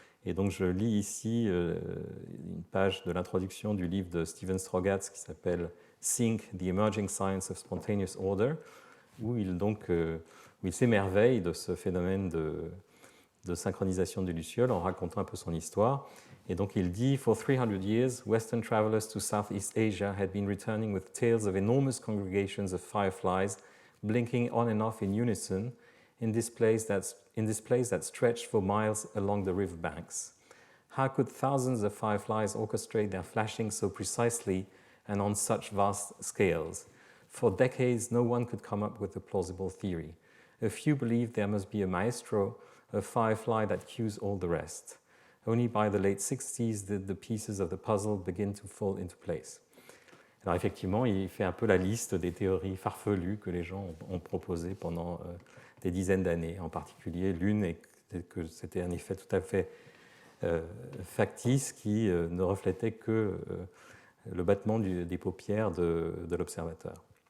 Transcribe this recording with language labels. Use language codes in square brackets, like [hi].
[fr] Et donc je lis ici une page de l'introduction du livre de Steven Strogatz qui s'appelle Sync, the Emerging Science of Spontaneous Order, où il s'émerveille de ce phénomène de synchronisation des lucioles en racontant un peu son histoire. Et donc il dit, [en] For 300 years, Western travelers to Southeast Asia had been returning with tales of enormous congregations of fireflies blinking on and off in unison in this place that stretched for miles along the river banks. How could thousands of fireflies orchestrate their flashing so precisely and on such vast scales? For decades, no one could come up with a plausible theory. A few believed there must be a maestro, a firefly that cues all the rest. Only by the late 60s did the pieces of the puzzle begin to fall into place. [fr] Alors effectivement, il fait un peu la liste des théories farfelues que les gens ont proposées pendant des dizaines d'années. En particulier, l'une est que c'était un effet tout à fait factice qui ne reflétait que le battement des paupières de l'observateur.